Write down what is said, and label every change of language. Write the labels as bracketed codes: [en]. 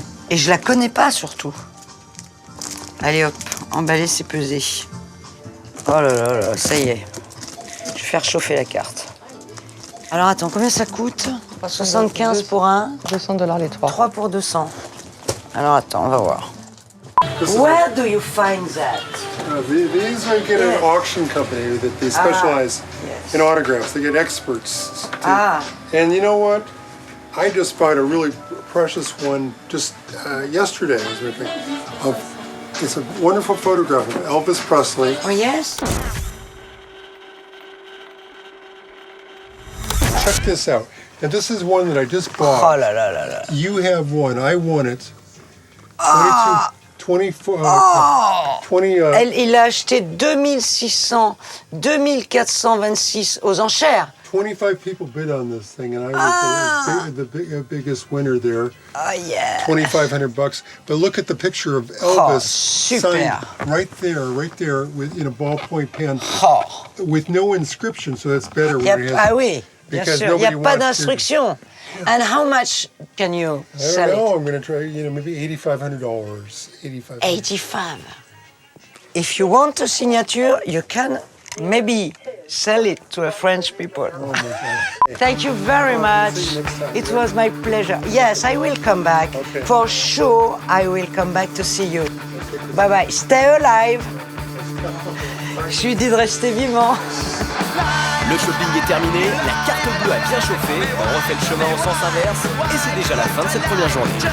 [fr] Et je la connais pas, surtout. Allez, hop, emballer, c'est pesé. Oh là là là, ça y est. Je vais faire chauffer la carte. Alors, attends, combien ça coûte? 75 pour un. 200 $ les trois. 3 pour 200. Alors, attends, on va voir. [en] Where do you find that? These are get an auction company that they specialize yes. in autographs. They get experts. Ah. And you know what? I just bought a really precious one just yesterday. As a matter of fact, it's a wonderful photograph of Elvis Presley. Oh, yes? Check this out. And this is one that I just bought. [fr] Oh là là là là. [en] You have one. I won it. 24. [fr] Il a acheté 2426 aux enchères. [en] 25 people bid on this thing, and I was the biggest winner there. Oh yeah. $2,500. But look at the picture of Elvis [fr] super. [en] signed right there, with in a ballpoint pen, with no inscription. So that's better. [fr] Ah oui, bien sûr. Il n'y a pas d'instruction. [en] And how much can you sell I don't know. it? I'm going to try, maybe $8,500. 85. If you want a signature, you can maybe sell it to a French people. Oh my God. Thank you very much. It was my pleasure. Yes, I will come back. Okay. For sure, I will come back to see you. Bye bye. Stay alive. [fr] Je lui dis de rester vivant. Le shopping est terminé, la carte bleue a bien chauffé, on refait le chemin en sens inverse et c'est déjà la fin de cette première journée.